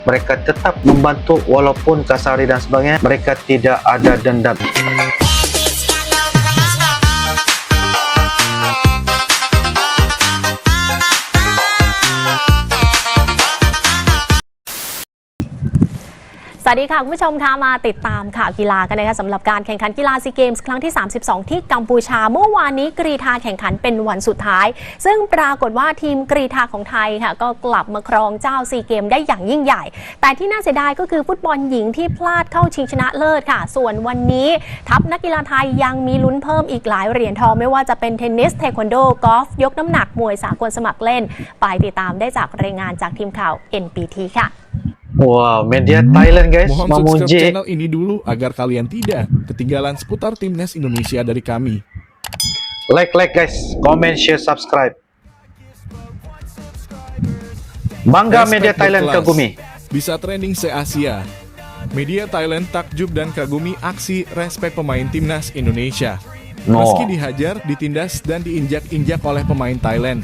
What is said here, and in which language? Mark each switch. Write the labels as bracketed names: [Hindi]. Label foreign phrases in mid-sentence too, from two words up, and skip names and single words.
[Indonesian] Mereka tetap membantu walaupun kasari dan sebagainya. Mereka tidak ada dendam. [Thai] สวัสดีค่ะคุณผู้ชมคะมาติดตามข่าวกีฬากันนะคะสำหรับการแข่งขันกีฬาซีเกมส์ครั้งที่ 32 ที่กัมพูชาเมื่อวานนี้ก รีฑาแข่งขันเป็นวันสุดท้ายซึ่งปรากฏว่าทีมกรีฑาของไทยค่ะก็กลับมาครองเจ้าซีเกมได้อย่างยิ่งใหญ่แต่ที่น่าเสียดายก็คือฟุตบอลหญิงที่พลาดเข้าชิงชนะเลิศค่ะส่วนวันนี้ทัพนักกีฬาไทยยังมีลุ้นเพิ่มอีกหลายเหรียญทองไม่ว่าจะเป็นเทนนิสเทควันโดกอล์ฟยกน้ำหนักมวยสากลสมัครเล่นไปติดตามได้จากรายงานจากทีมข่าว NPT ค่ะ [Indonesian] Wow, media Thailand guys Mohon memuji subscribe channel ini dulu agar kalian tidak ketinggalan seputar timnas Indonesia dari kami. [English] like guys, comment, share, subscribe. [Indonesian] Bangga Respect media Thailand berkelas. kagumi. Bisa trending se-Asia. Media Thailand takjub dan kagumi aksi respect pemain timnas Indonesia. Meski dihajar, ditindas, dan diinjak-injak oleh pemain Thailand.